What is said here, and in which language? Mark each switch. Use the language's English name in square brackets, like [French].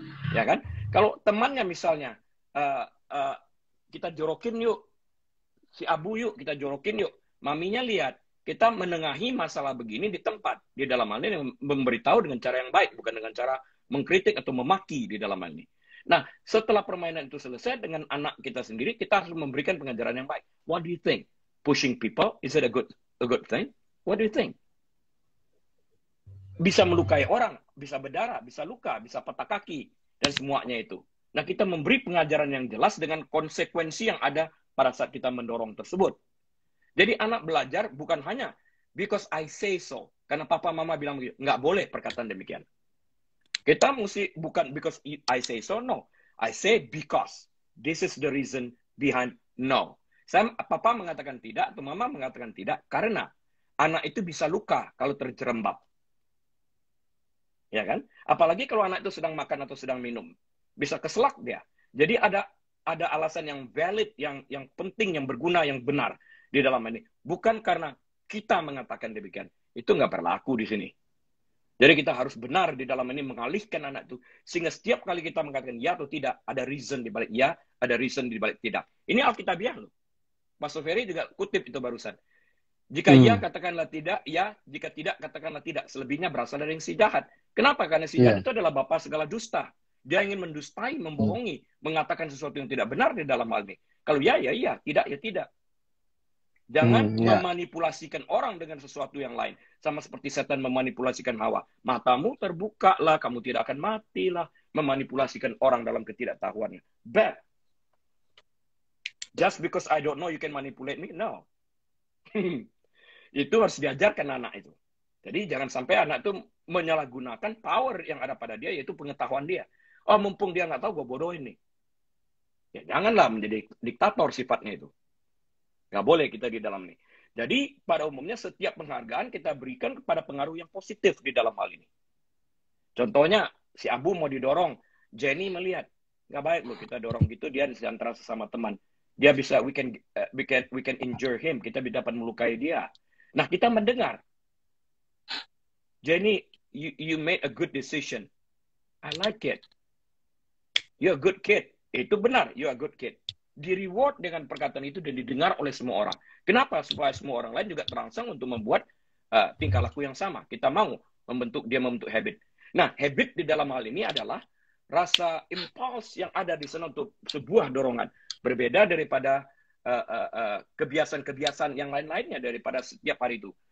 [Indonesian] Ya kan? Kalau temannya misalnya, kita jorokin yuk, si Abu yuk, kita jorokin yuk. Maminya lihat, kita menengahi masalah begini di tempat. Di dalam hal ini memberitahu dengan cara yang baik, bukan dengan cara mengkritik atau memaki di dalam hal ini. Nah, setelah permainan itu selesai dengan anak kita sendiri, kita harus memberikan pengajaran yang baik. [English] What do you think? Pushing people, is it a good thing? What do you think? [Indonesian] Bisa melukai orang, bisa berdarah, bisa luka, bisa patah kaki, dan semuanya itu. Nah, kita memberi pengajaran yang jelas dengan konsekuensi yang ada pada saat kita mendorong tersebut. Jadi anak belajar bukan hanya [English] because I say so, [Indonesian] karena papa mama bilang begitu. Nggak boleh perkataan demikian. Kita mesti bukan [English] because I say so, no. I say because. This is the reason behind no. [Indonesian] Papa mengatakan tidak, atau mama mengatakan tidak, karena anak itu bisa luka kalau terjerembab. Ya kan? Apalagi kalau anak itu sedang makan atau sedang minum. Bisa keselak dia. Jadi ada alasan yang valid, yang penting, yang berguna, yang benar di dalam ini. Bukan karena kita mengatakan demikian. Itu nggak berlaku di sini. Jadi kita harus benar di dalam ini mengalihkan anak itu. Sehingga setiap kali kita mengatakan ya atau tidak, ada reason di balik ya, ada reason di balik tidak. Ini Alkitabiah loh. Mas Soferi juga kutip itu barusan. Jika ya, katakanlah tidak. Ya, jika tidak, katakanlah tidak. Selebihnya berasal dari yang si jahat. Kenapa? Karena si jahat itu adalah bapa segala dusta. Dia ingin mendustai, membohongi, mengatakan sesuatu yang tidak benar di dalam hal ini. Kalau ya, ya, ya. Tidak, ya, tidak. Jangan memanipulasikan orang dengan sesuatu yang lain. Sama seperti setan memanipulasikan Hawa. Matamu terbuka lah, kamu tidak akan mati lah. Memanipulasikan orang dalam ketidaktahuannya. [English] Bad. Just because I don't know you can manipulate me? No. [Indonesian] Itu harus diajarkan anak itu. Jadi jangan sampai anak itu menyalahgunakan power yang ada pada dia, yaitu pengetahuan dia. Oh, mumpung dia nggak tahu, gue bodohin nih. Ya janganlah menjadi diktator sifatnya itu. Nggak boleh kita di dalam ini. Jadi pada umumnya setiap penghargaan kita berikan kepada pengaruh yang positif di dalam hal ini. Contohnya, si Abu mau didorong, Jenny melihat, nggak baik loh kita dorong gitu, dia antara sesama teman. Dia bisa, [English] we can injure him, [Indonesian] kita dapat melukai dia. Nah, kita mendengar. [English] Jenny, you made a good decision. I like it. You're a good kid. [Indonesian] Itu benar, [English] you're a good kid. [Indonesian] Di reward dengan perkataan itu dan didengar oleh semua orang. Kenapa? Supaya semua orang lain juga terangsang untuk membuat tingkah laku yang sama. Kita mau dia membentuk habit. Nah, habit di dalam hal ini adalah rasa impuls yang ada di sana untuk sebuah dorongan. Berbeda daripada kebiasaan-kebiasaan yang lain-lainnya daripada setiap hari itu.